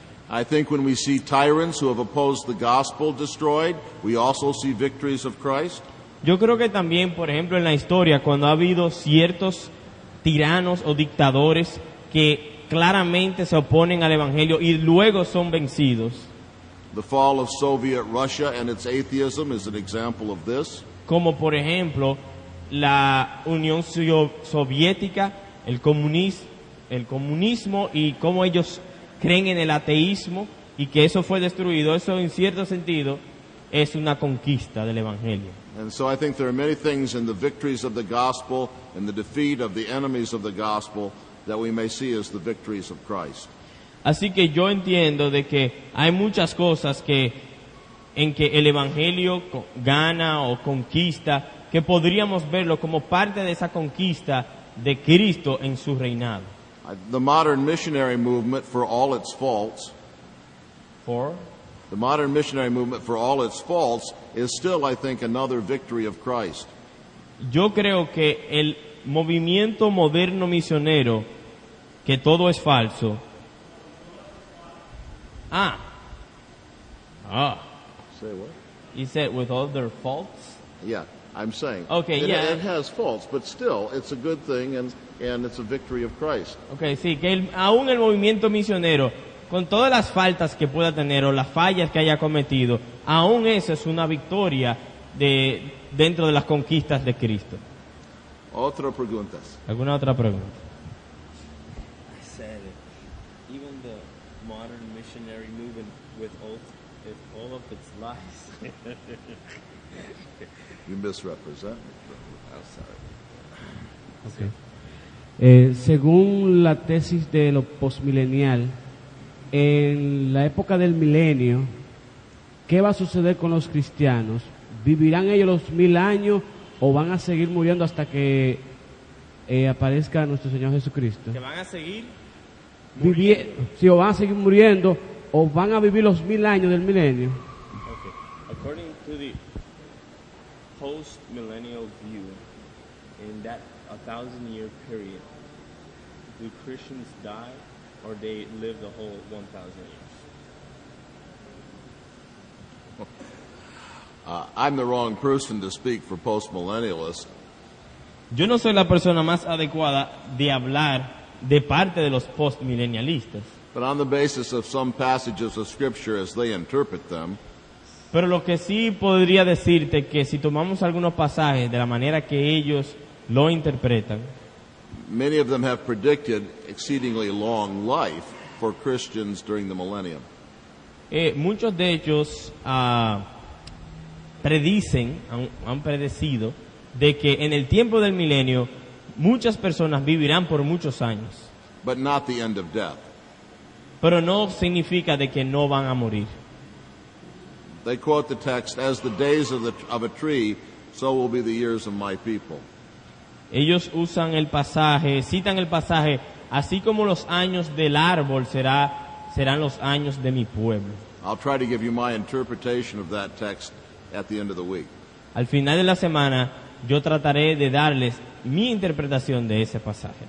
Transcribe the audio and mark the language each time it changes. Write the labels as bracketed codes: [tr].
[en] I think when we see tyrants who have opposed the gospel destroyed, we also see victories of Christ. [es] Yo creo que también, por ejemplo, en la historia, cuando ha habido ciertos tiranos o dictadores que claramente se oponen al Evangelio y luego son vencidos. The fall of Soviet Russia and its atheism is an example of this. Como por ejemplo la Unión Soviética, el comunismo y cómo ellos creen en el ateísmo y que eso fue destruido. Eso en cierto sentido es una conquista del Evangelio. [en] And so I think there are many things in the victories of the gospel and the defeat of the enemies of the gospel that we may see as the victories of Christ. [es] Así que yo entiendo de que hay muchas cosas en que el Evangelio gana o conquista, que podríamos verlo como parte de esa conquista de Cristo en su reinado. [en] The modern missionary movement, for all its faults, the modern missionary movement, for all its faults, is still, I think, another victory of Christ. [es] Yo creo que el movimiento moderno misionero, que todo es falso. [en] Say what? You said with all their faults? Yeah, I'm saying. Okay, yeah. It has faults, but still, it's a good thing, and it's a victory of Christ. [es] Okay, sí, que aún el movimiento misionero, con todas las faltas que pueda tener o las fallas que haya cometido, aún eso es una victoria dentro de las conquistas de Cristo. Otra preguntas. ¿Alguna otra pregunta? [en] I said it. Even the modern missionary movement with all of its lies. You misrepresent. I'm sorry. Okay. [es] Según la tesis de lo postmilenial, en la época del milenio, ¿qué va a suceder con los cristianos? ¿Vivirán ellos los 1000 años o van a seguir muriendo hasta que aparezca nuestro Señor Jesucristo? Que van a seguir Sí, o van a seguir muriendo o van a vivir los 1000 años del milenio. [en] Okay. According to the post-millennial view, in that 1,000-year period, do Christians die or they live the whole 1,000 years? I'm the wrong person to speak for postmillennialists. [es] Yo no soy la persona más adecuada de hablar de parte de los postmilenialistas. [en] But on the basis of some passages of Scripture as they interpret them, [es] Pero lo que sí podría decirte que si tomamos algunos pasajes de la manera que ellos lo interpretan, [en] many of them have predicted exceedingly long life for Christians during the millennium. [es] muchos de ellos han predecido de que en el tiempo del milenio muchas personas vivirán por muchos años, [en] But not the end of death. [es] pero no significa de que no van a morir. [en] They quote the text, as the days of a tree, so will be the years of my people. [es] Ellos citan el pasaje, así como los años del árbol serán los años de mi pueblo. [en] I'll try to give you my interpretation of that text at the end of the week. [es] Al final de la semana, yo trataré de darles mi interpretación de ese pasaje.